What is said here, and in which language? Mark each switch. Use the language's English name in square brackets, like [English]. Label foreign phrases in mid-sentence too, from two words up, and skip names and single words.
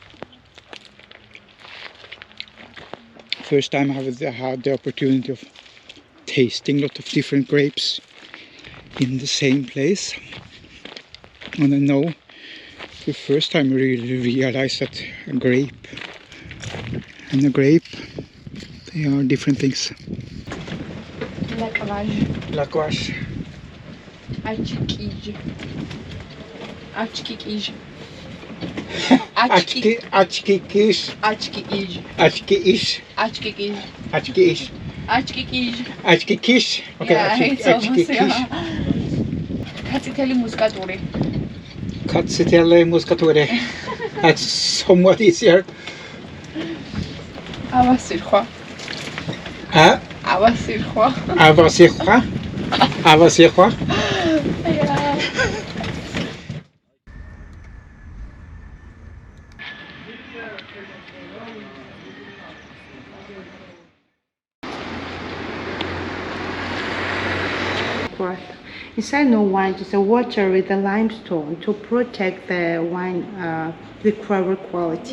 [English] First time I had the opportunity of tasting a lot of different grapes in the same place, and I know the first time I really realized that a grape and a grape, they are different things. Lakwash. Achkikij. Achkikish. Achkikij. Okay, Achkikij. Katsiteli muskaturi. Katsiteli muskaturi. That's somewhat easier. Avasirkhwa. Huh? Avasirkhwa. Avasirkhwa. Avasirkhwa. Yeah. Inside no wine, just a water with the limestone to protect the wine, the quality.